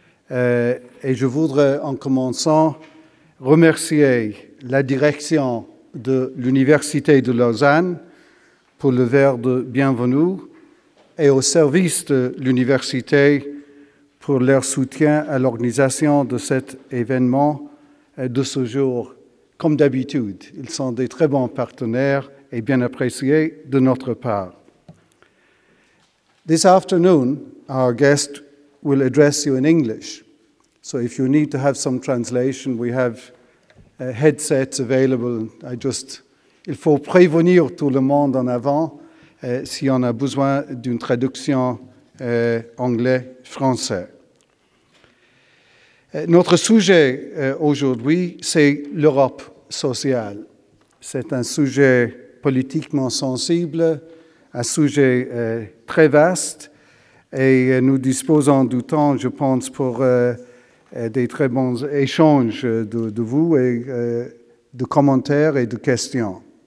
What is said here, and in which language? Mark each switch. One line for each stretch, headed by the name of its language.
French: Et je voudrais, en commençant, remercier la direction de l'Université de Lausanne pour le verre de bienvenue et au service de l'université pour leur soutien à l'organisation de cet événement de ce jour. Comme d'habitude, ils sont des très bons partenaires et bien appréciés de notre part.
English: This afternoon, our guest will address you in English. So if you need to have some translation, we have headsets available.
French: Il faut prévenir tout le monde en avant si on a besoin d'une traduction anglais-français. Notre sujet aujourd'hui, c'est l'Europe sociale. C'est un sujet politiquement sensible, un sujet très vaste, et nous disposons du temps, je pense, pour des très bons échanges de vous et de commentaires et de questions.